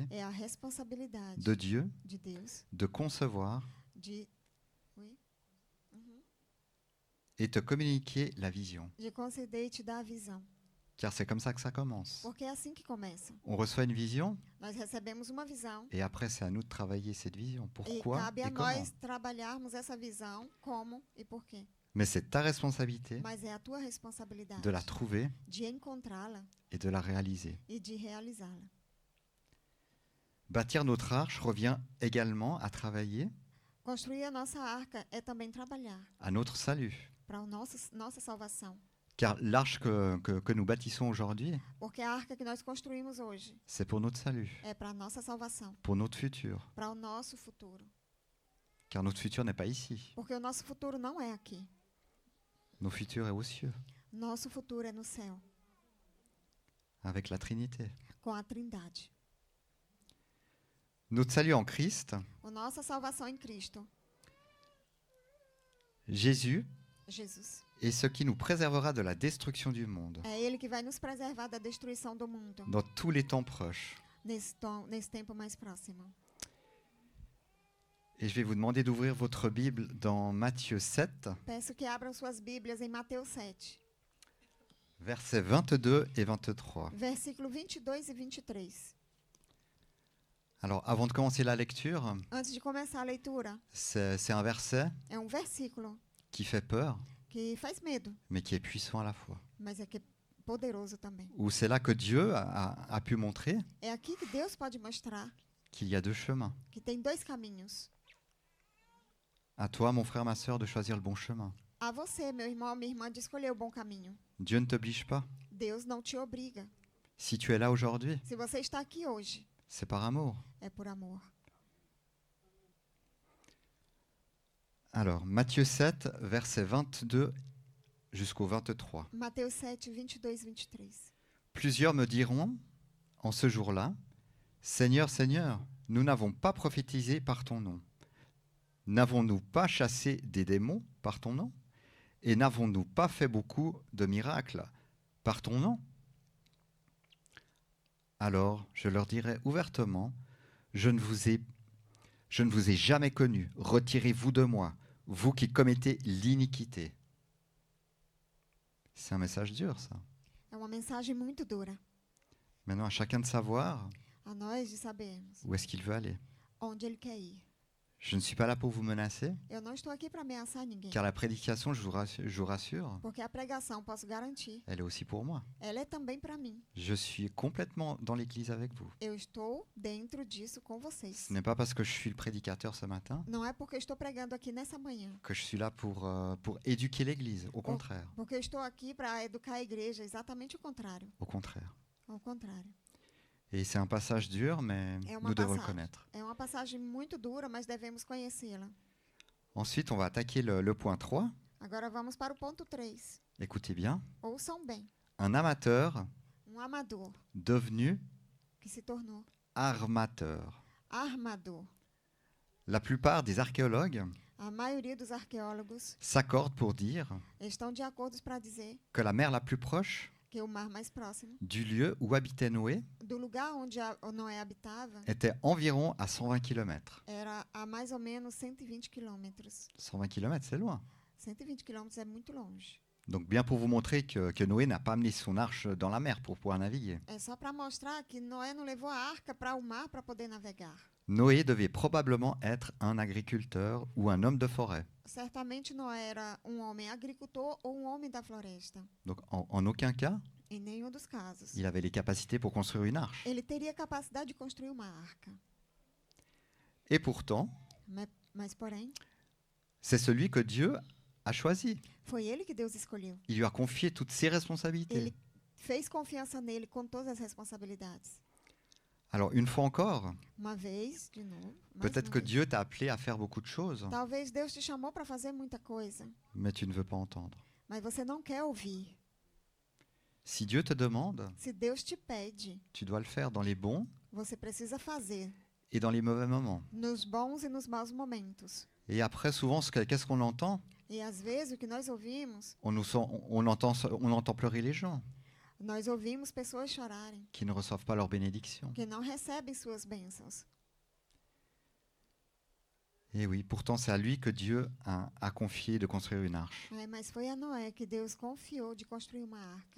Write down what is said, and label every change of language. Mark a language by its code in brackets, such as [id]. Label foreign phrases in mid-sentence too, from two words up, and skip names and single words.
[pt] é a responsabilidade [fr] de Dieu [pt] de Deus [fr] de concevoir de et te communiquer la vision. [pt] conceder e te dar a visão. [fr] Car c'est comme ça que ça commence. [pt] Porque é assim que começa. [fr] On reçoit une vision [pt] Nós recebemos uma visão [fr] et après c'est à nous de travailler cette vision. [pt] e [fr] Pourquoi [pt] cabe a [fr] et comment? [pt] nós trabalharmos essa visão, como e por quê. [fr] Mais c'est ta responsabilité [pt] Mas é a tua responsabilidade [fr] de la trouver [pt] de encontrá-la [fr] et de la réaliser. [pt] e de realizá-la. [fr] Bâtir notre arche revient également à travailler [pt] Construir a nossa arca é também trabalhar [fr] à notre salut. [pt] para nossa salvação. [fr] Car l'arche que nous bâtissons aujourd'hui, [pt] Porque a arca que nós construímos hoje [fr] c'est pour notre salut, [pt] é para a nossa salvação, [fr] pour notre futur. [pt] para o nosso futuro. [fr] Car notre futur n'est pas ici. [pt] Porque o nosso futuro não é aqui. [fr] Notre futur est aux cieux, [pt] Nosso futuro é no céu, [fr] avec la Trinité. [pt] com a Trindade. [fr] Notre salut en Christ, [pt] A nossa salvação em Cristo, [fr] Jésus, [pt] Jesus. [fr] est ce qui nous préservera de la destruction du monde [pt] É Ele que vai nos preservar da destruição do mundo [fr] dans tous les temps proches. [pt] nesse tempo mais próximo. [fr] Et je vais vous demander d'ouvrir votre Bible dans Matthieu 7, [pt] Peço que abram suas Bíblias em Mateus 7, [fr] versets 22 et 23. [pt] versículo 22 e 23. [fr] Alors, avant de commencer la lecture, [pt] Antes de começar a leitura, [fr] c'est un verset [pt] é um versículo [fr] qui fait peur, [pt] que faz medo, [fr] mais qui est puissant à la fois. [pt] mas é que é poderoso também. [fr] Où c'est là que Dieu a pu montrer [pt] É aqui que Deus pode mostrar [fr] qu'il y a deux chemins. [pt] que tem dois caminhos. [fr] À toi, mon frère, ma sœur, de choisir le bon chemin. [pt] A você, meu irmão, minha irmã, de escolher o bom caminho. [fr] Dieu ne t'oblige pas. [pt] Deus não te obriga. [fr] Si tu es là aujourd'hui, [pt] Se você está aqui hoje, [fr] c'est par amour. [pt] é por amor. [fr] Alors, Matthieu 7, versets 22 jusqu'au 23. [pt] Mateus 7, 22 e 23. [fr] Plusieurs me diront en ce jour-là, Seigneur, Seigneur, nous n'avons pas prophétisé par ton nom. N'avons-nous pas chassé des démons par ton nom? Et n'avons-nous pas fait beaucoup de miracles par ton nom? Alors je leur dirai ouvertement, je ne vous ai jamais connu. Retirez-vous de moi, vous qui commettez l'iniquité. C'est un message dur, ça. [pt] É uma mensagem muito dura. [fr] Maintenant, à chacun de savoir [pt] A nós de sabermos [fr] où est-ce qu'il veut aller. [pt] onde ele quer ir. [fr] Je ne suis pas là pour vous menacer, [pt] Eu não estou aqui para ameaçar ninguém. [fr] car la prédication, je vous rassure, [pt] Porque a pregação, posso garantir, [fr] elle est aussi pour moi. [pt] ela é também para mim. [fr] Je suis complètement dans l'église avec vous. [pt] Eu estou dentro disso com vocês. [fr] Ce n'est pas parce que je suis le prédicateur ce matin [pt] Não é porque eu estou pregando aqui nessa manhã. [fr] que je suis là pour éduquer l'église. Au contraire. [pt] Porque eu estou aqui para educar a igreja. Exatamente o contrário. [fr] Au contraire. [pt] Ao contrário. [fr] Et c'est un passage dur, mais [pt] É uma [fr] nous devons le [pt] passagem. [fr] connaître. [pt] É uma passagem muito dura, mas devemos conhecê-la. [fr] Ensuite, on va attaquer le point 3. [pt] Agora vamos para o ponto 3. [fr] Écoutez bien. [pt] Ouçam bem. [fr] Un amateur [pt] Amador [fr] devenu [pt] que se tornou [fr] armateur. [pt] armador. [fr] La plupart des archéologues [pt] A maioria dos arqueólogos [fr] s'accordent pour dire [pt] estão de acordo para dizer [fr] que la mer la plus proche [pt] que o mar mais próximo [fr] du lieu où habitait Noé [pt] do lugar onde Noé habitava [fr] était environ à 120 km. [pt] era a mais ou menos 120 quilômetros. [fr] 120 km, c'est loin. [pt] 120 quilômetros é muito longe. [fr] Donc bien pour vous montrer que Noé n'a pas amené son arche dans la mer pour pouvoir naviguer. [pt] É só para mostrar que Noé não levou a arca para o mar para poder navegar. [fr] Noé devait probablement être un agriculteur ou un homme de forêt. [pt] Certamente Noé era um homem agricultor ou um homem da floresta. [fr] Donc en aucun cas, [pt] Em nenhum dos casos. [fr] il avait les capacités pour construire une arche. [pt] Ele teria capacidade de construir uma arca. [fr] Et pourtant, [pt] Mas porém, [fr] c'est celui que Dieu a choisi. [pt] foi ele que Deus escolheu. [fr] Il lui a confié toutes ses responsabilités. [pt] Ele fez confiança nele com todas as responsabilidades. [fr] Alors une fois encore, [pt] Uma vez, de novo. [fr] Mais peut-être [pt] uma que vez. [fr] Dieu t'a appelé à faire beaucoup de choses, [pt] Talvez Deus te chamou para fazer muita coisa, [fr] mais tu ne veux pas entendre. [pt] mas você não quer ouvir. [fr] Si Dieu te demande, [pt] Se Deus te pede, [fr] tu dois le faire dans les bons [pt] você precisa fazer [fr] et dans les mauvais moments. [pt] nos bons e nos maus momentos. [fr] Et après, souvent, qu'est-ce qu'on entend? [pt] E às vezes o que nós ouvimos, [fr] On entend pleurer les gens [pt] nós ouvimos pessoas chorarem, [fr] qui ne reçoivent pas leur bénédiction. [pt] que não recebem suas bênçãos. [fr] Et oui, pourtant, c'est à lui que Dieu a confié de construire une arche. [pt] Mas foi a Noé que Deus confiou de construir uma arca.